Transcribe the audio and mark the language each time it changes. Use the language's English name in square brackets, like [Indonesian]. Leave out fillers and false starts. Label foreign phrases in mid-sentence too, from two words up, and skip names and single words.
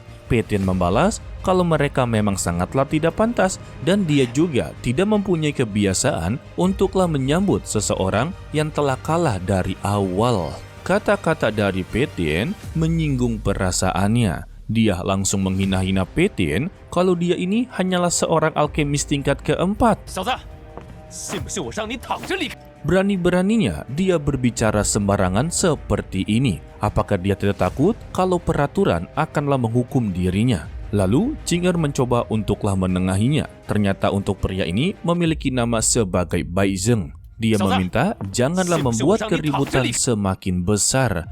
[Indonesian] Pe Tian membalas kalau mereka memang sangatlah tidak pantas dan dia juga tidak mempunyai kebiasaan untuklah menyambut seseorang yang telah kalah dari awal. Kata-kata dari Pe Tian menyinggung perasaannya. Dia langsung menghina-hina Pe Tian kalau dia ini hanyalah seorang alkemis tingkat keempat. [Chinese] 小子，信不信我让你躺着离开？ [Indonesian] Berani-beraninya dia berbicara sembarangan seperti ini. Apakah dia tidak takut kalau peraturan akanlah menghukum dirinya? Lalu Qing Er mencoba untuklah menengahinya. Ternyata untuk pria ini memiliki nama sebagai Bai Zheng. Dia meminta janganlah membuat keributan semakin besar.